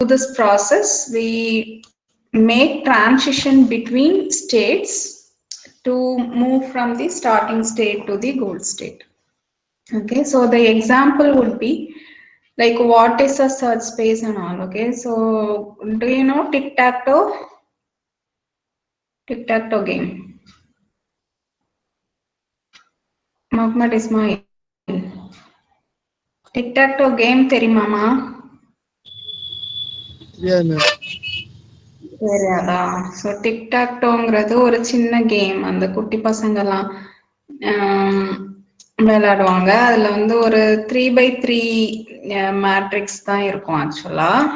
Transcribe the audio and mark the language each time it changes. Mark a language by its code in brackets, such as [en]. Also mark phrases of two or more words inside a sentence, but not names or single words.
[en] this process, we make transition between states to move from the starting state to the goal state. Okay, so the example would be like what is a search space and all. Okay, so do you know tic-tac-toe? Tic-tac-toe game. Muhammad Ismail. Tic-tac-toe game [ta] தெரியுமாமா? தெரியாதா? ஸோ டிக்டாக்டோங்கிறது ஒரு சின்ன கேம். அந்த குட்டி பசங்கெல்லாம் விளையாடுவாங்க. அதுல வந்து ஒரு 3x3 மேட்ரிக்ஸ் தான் இருக்கும் ஆக்சுவலா.